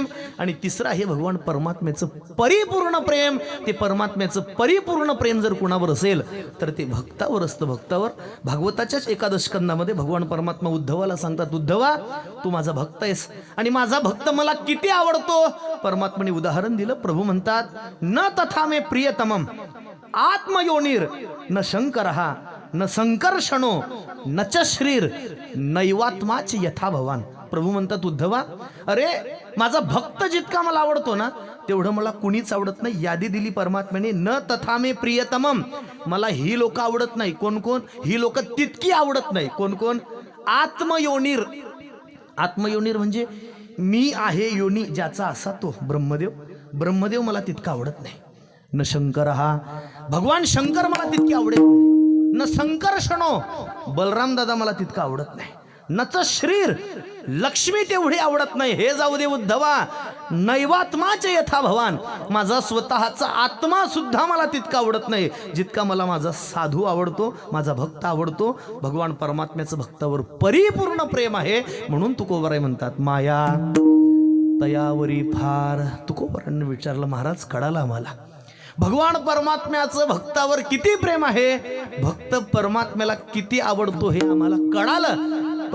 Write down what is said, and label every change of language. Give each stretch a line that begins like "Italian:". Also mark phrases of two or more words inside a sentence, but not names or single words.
Marathi: आणि तिसरं आहे भगवान परमात्म्याचं परिपूर्ण प्रेम. ते परमात्म्याचं परिपूर्ण प्रेम जर कुणावर असेल तर ते भक्तावर असतं. भक्तावर. भागवताच्याच एकादश स्कंदामध्ये भगवान परमात्मा उद्धवाला सांगतात, उद्धवा तू माझा भक्त आहेस आणि माझा भक्त मला किती आवडतो. परमात्म्याने उदाहरण दिलं. प्रभू म्हणतात,
Sanskrit: न तथा मे प्रियतमम आत्मयोनीर न शंकरहा न संकर्षणो न च श्रीर नैवात्माच यथा भवान.
Marathi: प्रभू म्हणतात, उद्धवा अरे माझा भक्त जितका मला आवडतो ना तेवढं मला कुणीच आवडत नाही. यादी दिली परमात्म्याने.
Sanskrit: न तथा मे प्रियतमम,
Marathi: मला ही लोक आवडत नाही. कोण कोण? ही लोक तितकी आवडत नाही. कोण कोण? आत्मयोनीर. आत्मयोनीर म्हणजे मी आहे योनी ज्याचा असा तो ब्रह्मदेव. ब्रह्मदेव मला तितका आवडत नाही.
Sanskrit: न शंकर
Marathi: हा भगवान शंकर मला तितके आवडत नाही.
Sanskrit: न संकर्षणो
Marathi: बलराम दादा मला तितका आवडत नाही.
Sanskrit: नच श्रीर
Marathi: लक्ष्मी तेवढी आवडत नाही. हे जाऊ दे उद्धवा.
Sanskrit: नैवात्माचे यथा भवान,
Marathi: माझा स्वतःचा आत्मा सुद्धा मला तितका आवडत नाही जितका मला माझा साधू आवडतो, माझा भक्त आवडतो. भगवान परमात्म्याचं भक्तावर परिपूर्ण प्रेम आहे. म्हणून तुकोबाराय म्हणतात, माया तयावरी फार. तुकोबारांनी विचारलं, महाराज कळालं आम्हाला भगवान परमात्म्याचं भक्तावर किती प्रेम आहे, भक्त परमात्म्याला किती आवडतो हे आम्हाला कळालं.